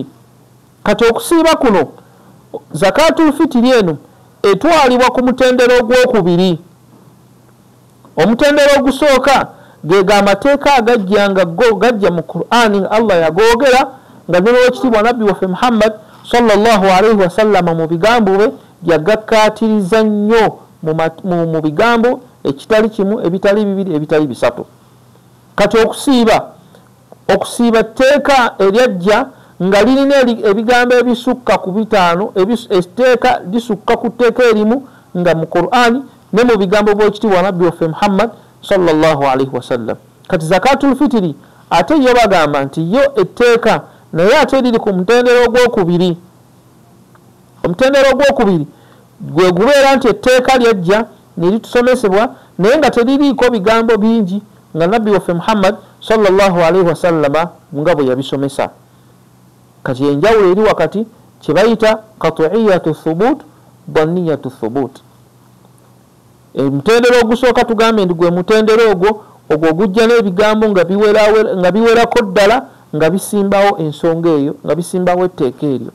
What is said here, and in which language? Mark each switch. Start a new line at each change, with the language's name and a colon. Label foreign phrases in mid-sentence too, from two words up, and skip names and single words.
Ganda: Kati okusiiba kuno zakatul fitiri eno etwalibwa ku mutendera ogwokubiri. Omutendera ogusooka ge amateeka agajja nga gajja mu Qur'ani, Allah yagoogera nga n'owekitiibwa Nabbi waffe Muhammad
Arabic: صلى الله عليه وسلم
Ganda: mu bigambo bye yagakkaatiriza nnyo mu bigambo ekitali kimu, ebitali bibiri, ebitali bisatu. Kati okusiiba tteeka eryajja nga lirina ebigambo ebisukka ku 5, etteeka lisukka ku tteeka erimu nga mu Qur'ani ne mu bigambo bw'ekitiibwa Nabbi waffe Muhammad
Arabic: صلى الله عليه وسلم.
Ganda: Kati zakatul fitiri ate yo bagamba nti yo etteeka naye ate liri ku mutendera ogwokubiri. Omutendera ogwokubiri gwe gubeera nti etteeka lyajja ne litusomesebwa naye nga teririiko bigambo bingi nga Nabbi waffe Muhammad
Arabic: صلى الله عليه وسلم
Ganda: nga bwe yabisomesa. Kati enjawulo eri wakati kye bayita
Arabic: قطعية الثبوت ظنية الثبوت.
Ganda: Omutendera ogusooka tugambe ndi gwe mutendera ogwo gujja n'ebigambo nga biwerako ddala nga bisimbawo ensonga eyo, nga bisimbawo etteeka eryo.